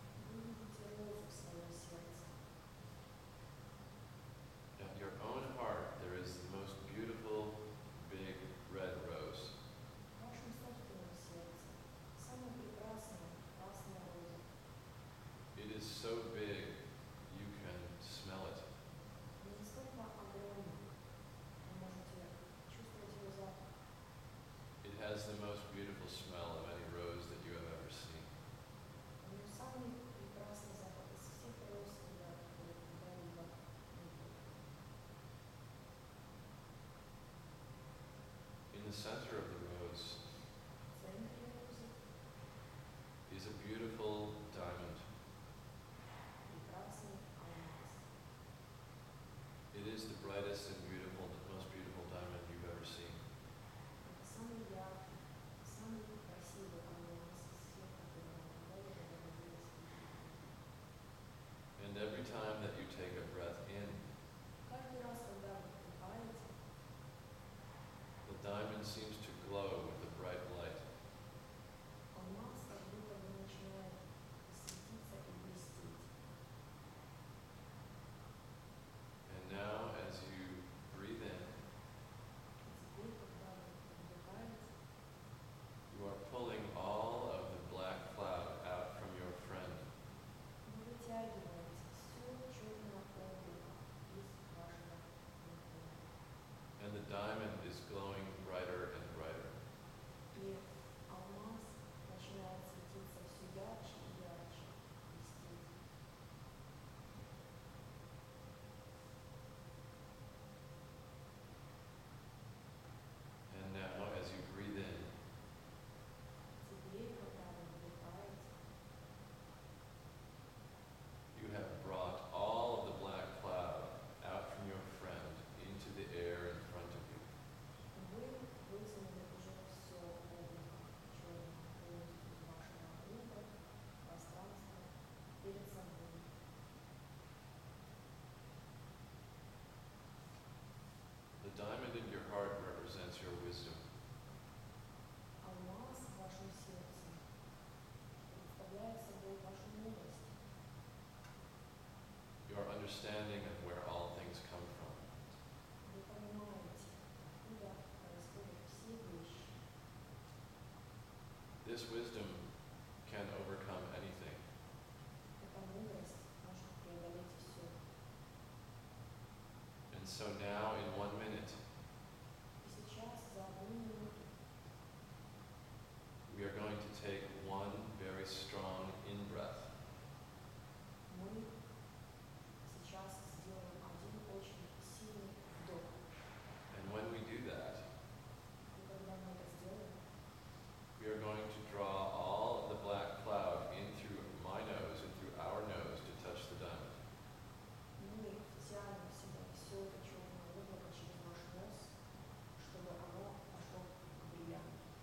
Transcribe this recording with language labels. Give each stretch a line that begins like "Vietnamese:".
Russian: Вы видите розу в своем сердце.
English: at your own heart there is the most beautiful big red rose.
Russian: В вашем собственном сердце самая прекрасная красная роза.
English: It is so big you can smell it.
Russian: Она настолько огромна, вы можете чувствовать ее запах.
English: It has the most beautiful smell of any rose that you have ever seen.
Russian: У нее самый прекрасный запах из всех роз, которые когда-либо видели.
English: In the center of the rose
Russian: В центре розы
English: is a beautiful diamond.
Russian: прекрасный алмаз.
English: It is the brightest and beautiful, the most beautiful diamond you've ever seen.
Russian: Это самый яркий, самый красивый алмаз из всех, которые вы когда-либо доводилось видеть.
English: And every time that you take a breath in,
Russian: Каждый раз, когда вы вдыхаете,
English: the diamond seems to glow with a bright light.
Russian: алмаз как будто бы начинает светиться и блестеть.
English: And now as you breathe in,
Russian: И теперь, когда вы вдыхаете,
English: you are pulling all of the black cloud out from your friend.
Russian: вы вытягиваете все черное облако из вашего мира.
English: And the diamond is glowing brighter and brighter.
Russian: И алмаз начинает светиться все ярче и ярче, блестеть.
English: And now as you breathe in,
Russian: Теперь, когда вы вдыхаете,
English: you have brought all of the black cloud out from your friend into the air in front of you.
Russian: вы вытянули уже все облако черное полностью из вашего друга, пространства перед собой.
English: The diamond in your heart represents your wisdom.
Russian: Алмаз в вашем сердце представляет собой вашу мудрость,
English: Your understanding of where all things come from.
Russian: вы понимаете, откуда происходят все вещи.
English: This wisdom can overcome anything.
Russian: Эта мудрость может преодолеть все.
English: And so now in 1 minute,
Russian: И сейчас за 1 минуту
English: we are going to take one very strong in-breath.
Russian: мы сейчас сделаем один очень сильный вдох.
English: And when we do that,
Russian: И когда мы это сделаем,
English: we are going to draw all of the black cloud in through my nose and through our nose to touch the diamond.
Russian: мы втянем в себя все это черное облако через наш нос, чтобы оно пошло к бриллианту.